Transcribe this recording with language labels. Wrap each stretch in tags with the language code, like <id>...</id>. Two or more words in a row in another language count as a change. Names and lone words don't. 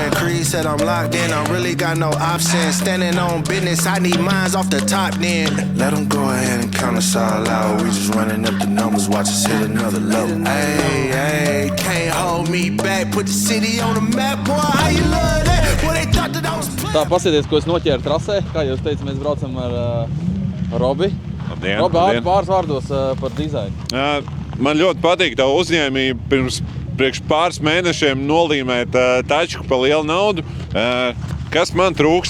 <en>And Creed said I'm locked in, I really got no options. Standing on business, I need mines off the top then. Let them go ahead and count us all out. We just running up the numbers, watch us hit another level. Hey, can't hold me back. Put the city on the map, boy, how you love that? Boy, they thought that I was playing.</en> <lv>Tā, pasieties, ko es noķēru trasē. Kā jūs teicat, mēs braucam ar Robi. Robi, pāris vārdos par dizainu. Man ļoti patīk tā uzņēmība priekš pāris mēnešiem nolīmēt tačku pa lielu naudu. Kas man trūkst?</lv>